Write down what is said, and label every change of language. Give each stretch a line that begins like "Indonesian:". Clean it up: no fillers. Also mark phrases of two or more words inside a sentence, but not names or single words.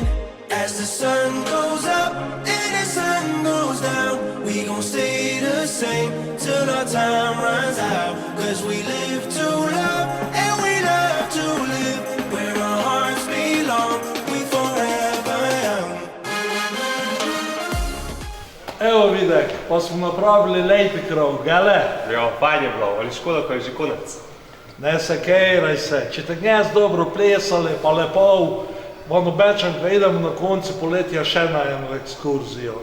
English: As the sun goes up and the sun goes down, we gon' stay the same till our time runs out. Cause we live to love and we love to live where our hearts belong. We forever young.
Slovenian: Evo Videk, pa smo napravili lepi krov, gale? Ja, fajn je bilo, ali škoda, ko je že konec. Ne se kejraj se, če te gnez dobro plesali, pa lepo, vam obečam, da idemo na koncu poletja še na eno ekskurzijo.